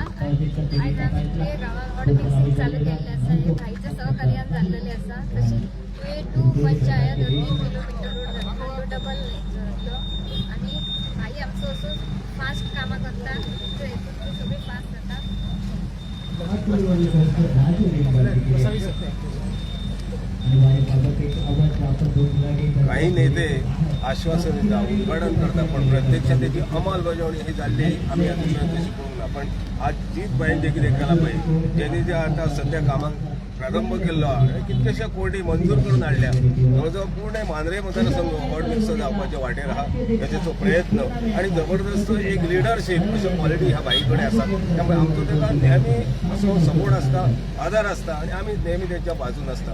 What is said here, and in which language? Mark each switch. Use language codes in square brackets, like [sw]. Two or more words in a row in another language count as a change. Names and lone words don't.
[kok] आयज आमचे गांवांत [en] ward mixing [kok] चालू केल्लें आसा. हे भाईच्या सहकार्यान जाल्लेलें आसा. तशेंच तुवें टू पंचायत 2 किलोमीटर रोड जातलो, तो डबल जातलो आणि भाई आमचो असो फास्ट कामां करता. हेतून सगळी फास्ट जाता. [mr] काही नेते आश्वासन देतात, उद्घाटन करतात, पण प्रत्यक्षात त्याची अंमलबजावणी ही झाली आम्ही अजून शिकवूंक ना. [kok] पण आज जीतबाईंचे कितें केला पळय, जेणी जे आता सध्या कामाक प्रारंभ केल्लो आनी कितलेशे कोटी मंजूर करून हाडल्या. जवळजवळ पूर्ण मांद्रे मतदारसंघ [en] ward mix [kok] जावपाच्या वाटेर आहा. हेचो प्रयत्न आणि जबरदस्त एक लिडरशीप अशी क्वॉलिटी ह्या बाई कडेन आसा. त्यामुळे आमचो ताका नेहमी असो सपोर्ट आसता, आदार आसता आणि आमी नेहमी तेंच्या बाजून आसता.